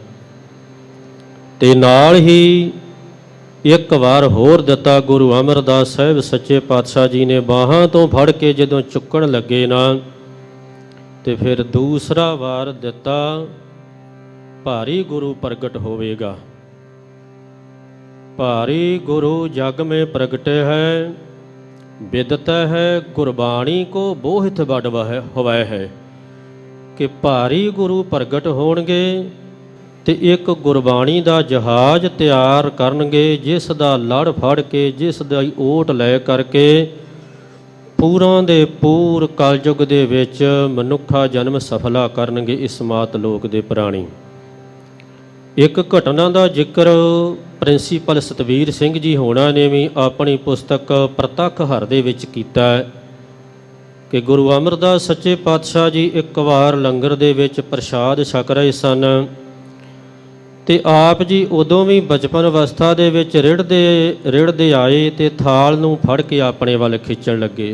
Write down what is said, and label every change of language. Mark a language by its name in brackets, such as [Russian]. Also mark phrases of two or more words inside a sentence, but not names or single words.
[Punjabi] ਤੇ ਨਾਲ ਹੀ ਇੱਕ ਵਾਰ ਹੋਰ ਦਿੱਤਾ ਗੁਰੂ ਅਮਰਦਾਸ ਸਾਹਿਬ ਸੱਚੇ ਪਾਤਸ਼ਾਹ ਜੀ ਨੇ, ਬਾਹਾਂ ਤੋਂ ਫੜ ਕੇ ਜਦੋਂ ਚੁੱਕਣ ਲੱਗੇ ਨਾ ਤੇ ਫਿਰ ਦੂਸਰਾ ਵਾਰ ਦਿੱਤਾ, ਭਾਰੀ ਗੁਰੂ ਪ੍ਰਗਟ ਹੋਵੇਗਾ। ਭਾਰੀ ਗੁਰੂ ਜਗ ਮੇਂ ਪ੍ਰਗਟੇ ਹੈ, ਬਿਦਤ ਹੈ ਗੁਰਬਾਣੀ ਕੋ ਬੋਹਿਤ ਬੜ ਹੋਵੈ ਹੈ, ਕਿ ਭਾਰੀ ਗੁਰੁ ਪ੍ਰਗਟ ਹੋਣਗੇ ਤੇ ਏਕ ਗੁਰਬਾਣੀ ਦਾ ਜਹਾਜ਼ ਤਿਆਰ ਕਰਨਗੇ, ਜਿਸ ਦਾ ਲੜ ਫੜ ਕੇ, ਜਿਸ ਦਾ ਓਟ ਲੈ ਕਰਕੇ ਪੂਰਾਂ ਦੇ ਪੂਰ ਕਲਯੁਗ ਦੇ ਵਿੱਚ ਮਨੁੱਖਾ ਜਨਮ ਸਫਲਾ ਕਰਨਗੇ ਇਸ ਮਾਤ ਲੋਕ ਦੇ ਪ੍ਰਾਣੀ। ਇੱਕ ਘਟਨਾ ਦਾ ਜ਼ਿਕਰ ਪ੍ਰਿੰਸੀਪਲ ਸਤਵੀਰ ਸਿੰਘ ਜੀ ਹੋਣਾ ਨੇ ਵੀ ਆਪਣੀ ਪੁਸਤਕ ਪ੍ਰਤੱਖ ਹਰ ਦੇ ਵਿੱਚ ਕੀਤਾ ਹੈ ਕਿ ਗੁਰੂ ਅਮਰਦਾਸ ਸੱਚੇ ਪਾਤਸ਼ਾਹ ਜੀ ਇੱਕ ਵਾਰ ਲੰਗਰ ਦੇ ਵਿੱਚ ਪ੍ਰਸ਼ਾਦ ਛਕ ਰਹੇ ਸਨ ਤੇ ਆਪ ਜੀ ਉਦੋਂ ਵੀ ਬਚਪਨ ਅਵਸਥਾ ਦੇ ਵਿੱਚ ਰਿੜ੍ਹਦੇ ਆਏ ਤੇ ਥਾਲ ਨੂੰ ਫੜ ਕੇ ਆਪਣੇ ਵੱਲ ਖਿੱਚਣ ਲੱਗੇ।